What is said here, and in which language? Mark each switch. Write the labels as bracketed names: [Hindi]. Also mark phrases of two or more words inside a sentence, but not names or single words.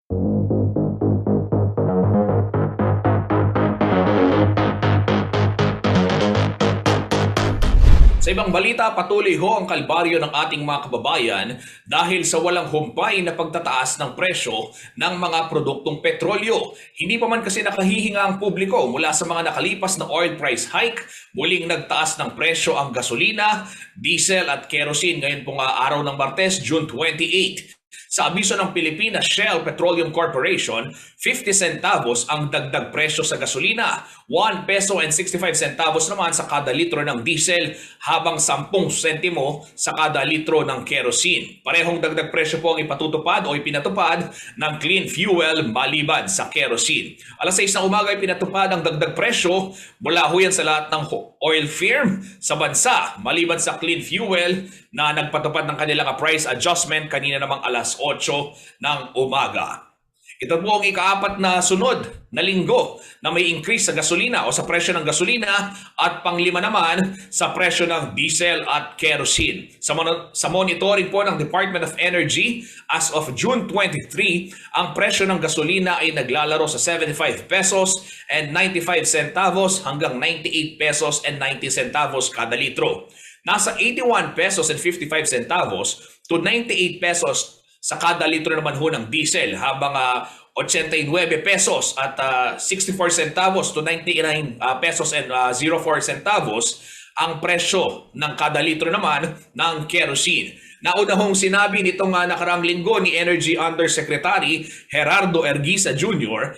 [Filipino] Sa ibang balita, patuloy ho ang kalbaryo ng ating mga kababayan dahil sa walang humpay na pagtataas ng presyo ng mga produktong petrolyo. Hindi pa man kasi nakahihinga ang publiko mula sa mga nakalipas na [English] oil price hike. [Filipino] Muling nagtaas ng presyo ang gasolina, diesel at kerosene ngayon pong araw ng Martes, June 28. Sa abiso ng Pilipinas Shell Petroleum Corporation, 50 centavos ang dagdag presyo sa gasolina, 1 peso and 65 centavos naman sa kada litro ng diesel, habang 10 sentimo sa kada litro ng kerosene. Parehong dagdag presyo po ang ipatutupad o ipinatupad ng clean fuel maliban sa kerosene. Alas 6 ng umaga ipinatupad ang dagdag presyo mula ho yan sa lahat ng [English] oil firm [Filipino] sa bansa, maliban sa clean fuel na nagpatupad ng kanilang [English] price adjustment [Filipino] kanina namang alas 8 ng umaga. Ito po ang ika-4 na sunod na linggo na may increase sa gasolina o sa presyo ng gasolina at pang-5 naman sa presyo ng diesel at kerosene. Sa monitoring po ng Department of Energy, [English] as of June 23, [Filipino] ang presyo ng gasolina ay naglalaro sa 75 pesos and 95 centavos hanggang 98 pesos and 90 centavos kada litro. Nasa 81 pesos and 55 centavos to 98 pesos sa kada litro naman ho ng diesel, habang 89 pesos at 64 centavos to 99 pesos and 04 centavos ang presyo ng kada litro naman ng kerosene. Nauna hong sinabi nitong nakaraang linggo ni Energy Undersecretary Gerardo Erguisa Jr.